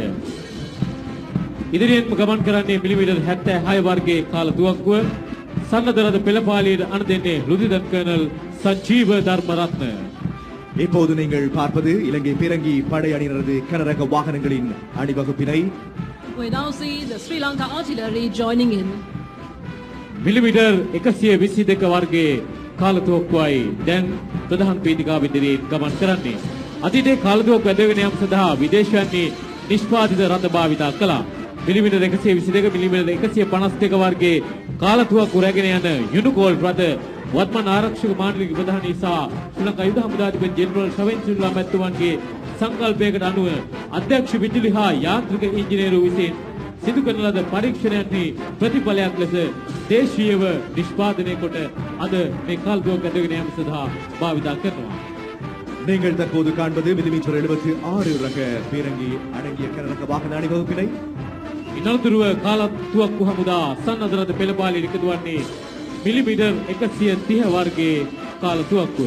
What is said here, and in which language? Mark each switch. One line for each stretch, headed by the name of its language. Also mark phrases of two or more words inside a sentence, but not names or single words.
Sinhala: ඉදිරියෙන්ම ගමන් කරන්නේ මිලිමීටර් 76 වර්ගයේ කාලදුවක්කුව. සන්නද්ධ රථ පෙළ පාළියට අණ දෙන්නේ லுதிதன் කර්නල් සජීව ධර්මරත්න.
Tamil: இப்போது நீங்கள் பார்ப்பது இலங்கை பீரங்கி படை அணியினரது கனரக வாகனங்களின் அணிவகுப்பினை.
English: We now see the Sri Lanka artillery joining in.
Sinhala: මිලිමීටර් 122 වර්ගයේ කාලතුවක්කුවයි දැන් ප්‍රධාන වේදිකාව ඉදිරියේ ගමන් කරන්නේ. අතීතයේ කාලතුවක්කුව ඇදගෙන යාම සඳහා විදේශයන්හි නිෂ්පාදිත රථ භාවිතා කළා. මිලිමීටර් 122 මිලිමීටර් 152 වර්ගයේ කාලතුවක්කුව රැගෙන යන යුනිකෝල් රථ වත්මන් ආරක්ෂක මාණ්ඩලික ප්‍රධානී සහ ශ්‍රී ලංකා යුද හමුදාධිපති ජෙනරල් ශවෙන් සිල්වා මැතිතුමන්ගේ සංකල්පයකට අනුව අධ්‍යක්ෂ විදුලි හා යාන්ත්‍රික ඉංජිනේරු විසින් සිදු කරන ලද පරීක්ෂණයන්හි ප්‍රතිඵලයක් ලෙස දේශීයව නිෂ්පාදනය කොට අද මේ කාලතුවක්කුව ඇදගෙන යාම සඳහා භාවිතා කරනවා.
Tamil: நீங்கள் தற்போது காண்பது மில்லிமீட்டர் 76 ரக பீரங்கி அடங்கிய கனரக வாகன அணிவகுப்பினை.
Sinhala: ඉනලතුරුව කාලතුවක්කු හමුදා සන්නද්ධ රථ පෙළ පාළියට එකතු වන්නේ මිලිමීටර් 130 වර්ගයේ කාලතුවක්කුව.